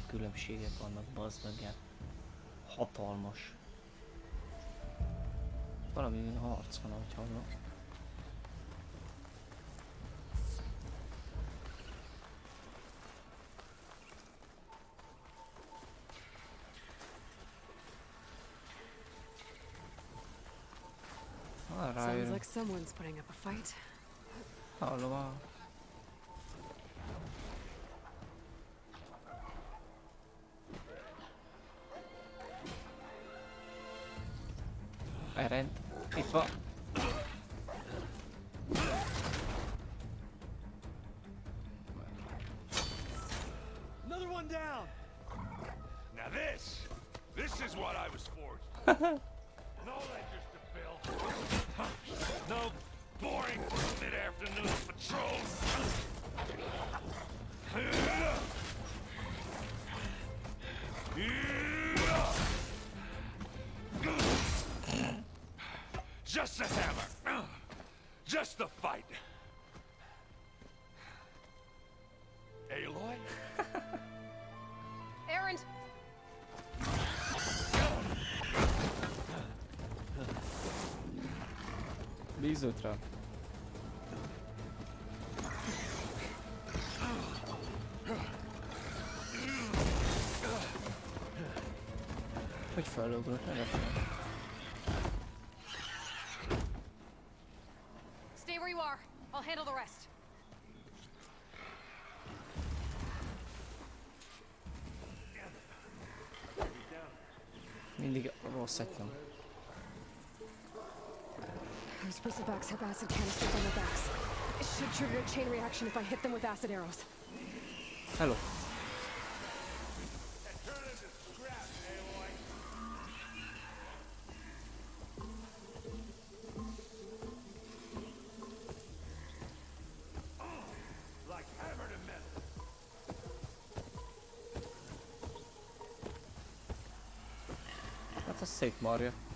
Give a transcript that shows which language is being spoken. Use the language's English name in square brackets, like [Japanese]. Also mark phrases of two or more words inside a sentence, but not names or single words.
[Hungarian] különbségek vannak, bazd meg, ilyen hatalmas. Valami harc van, ahogy hallom. [English] Sounds like someone's putting up a fight. [Hungarian] Hallom. Erend, itt van. [English] Another one down. Now this is what I was forged. No ledgers to fill. No boring mid-afternoon patrols. Just the hammer. Just the fight. Aloy? Erend! [Hungarian] Bízott rá. Hogy felugrott, ne lefele. [English] Stay where you are. I'll handle the rest. [Hungarian] Mindig rossz egyem. [English] Those bristlebacks have acid canisters on their backs. It should trigger a chain reaction if I hit them with acid arrows. Hello. [Hungarian] Hát az szétmarja.